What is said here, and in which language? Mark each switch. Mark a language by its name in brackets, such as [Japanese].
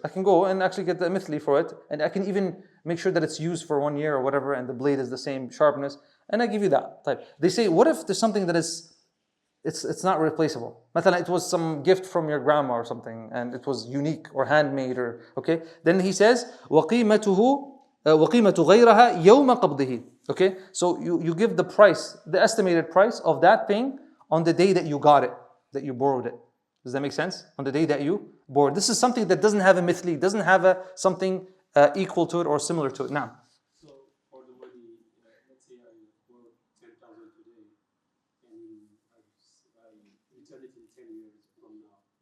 [English] I can go and actually get the mithli for it, and I can even make sure that it's used for 1 year or whatever, and the blade is the same sharpness, and I give you that type. They say, what if there's something that is it's not replaceable? It was some gift from your grandma or something, and it was unique or handmade, or okay. Then he says, [Arabic] وَقِيمَتُهُ غَيْرَهَا يَوْمَ قَبْضِهِ. [English] Okay, so you give the price, the estimated price of that thing on the day that you got it, that you borrowed it. Does that make sense? On the day that you borrowed. This is something that doesn't have a mithli, doesn't have something equal to it or similar to it. Now. So for the money, let's say I borrowed 10,000 today, and I return it in 10 years from now.